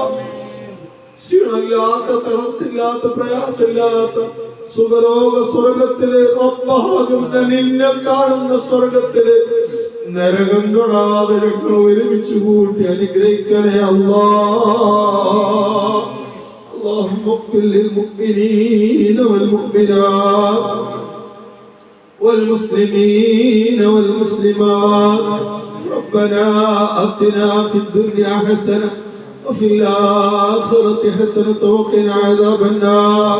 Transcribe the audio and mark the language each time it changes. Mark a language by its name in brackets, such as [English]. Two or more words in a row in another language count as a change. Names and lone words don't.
[Malayalam] ക്ഷീണമില്ലാത്ത, തളർച്ചയില്ലാത്ത, പ്രയാസമില്ലാത്ത സുഖലോക സ്വർഗത്തിലെ റബ്ബാകുന്ന നിന്നെ കാണുന്ന സ്വർഗത്തിലെ നരകം തൊടാതെ ഞങ്ങൾ ഒരുമിച്ച് കൂട്ടി അനുഗ്രഹിക്കണേ അല്ലാഹ്. [Arabic] اللهم اغفر للمؤمنين والمؤمنات والمسلمين والمسلمات. ربنا آتنا في الدنيا حسنة وفي الآخرة حسنة وقنا عذاب النار.